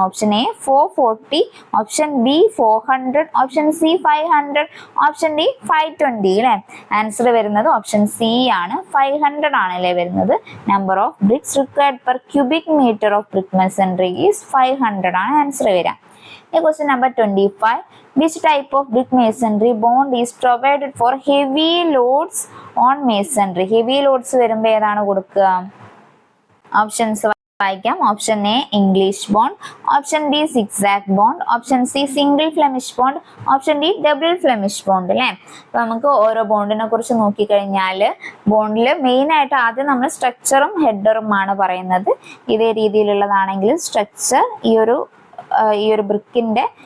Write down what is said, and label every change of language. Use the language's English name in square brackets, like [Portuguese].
[Malayalam] Option A 440, option B 400, option C 500, option D 520 അല്ലെ. Answer വരുന്നത് option C ആണ്. 500 ആണല്ലേ വരുന്നത്. [English] number of bricks required per cubic metre of brick masonry is 500 [Malayalam] ആണ് answer വരിക. [English] Question number 25. Which type of brick masonry bond is provided for heavy loads on masonry? [Malayalam] Heavy loads വരുമ്പോൾ ഏതാണ് കൊടുക്കുക? Options വായിക്കാം. Option A English bond, option B zigzag bond, option C single Flemish bond, option D double Flemish bond അല്ലേ. അപ്പൊ നമുക്ക് ഓരോ ബോണ്ടിനെ കുറിച്ച് നോക്കിക്കഴിഞ്ഞാൽ ബോണ്ടിൽ മെയിൻ ആയിട്ട് ആദ്യം നമ്മൾ സ്ട്രക്ചറും ഹെഡറും ആണ് പറയുന്നത്. ഇതേ രീതിയിലുള്ളതാണെങ്കിൽ സ്ട്രക്ചർ ഈ ഒരു ബ്രിക്കിന്റെ